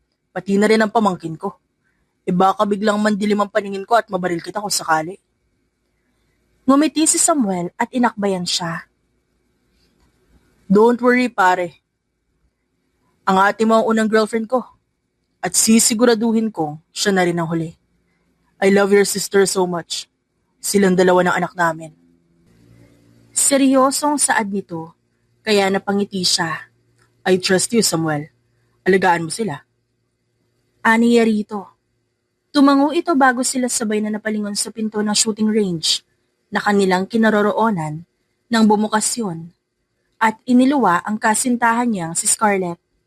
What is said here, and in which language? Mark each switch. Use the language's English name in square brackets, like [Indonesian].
[Filipino] Pati na rin ang pamangkin ko. Baka biglang mandilim ang paningin ko at mabaril kita kung sakali. Ngumiti si Samuel at inakbayan siya. [English] Don't worry, [Filipino] pare. Ang ate mo ang unang girlfriend ko. At sisiguraduhin kong siya na rin ang huli. [English] I love your sister so much. [Filipino] Silang dalawa ng anak namin. Seryosong saad nito, kaya napangiti siya. [English] I trust you, [Filipino] Samuel. Alagaan mo sila. Aniya rito. Tumango ito bago sila sabay na napalingon sa pinto ng shooting range na kanilang kinaroroonan nang bumukas yun at iniluwa ang kasintahan niyang si Scarlett.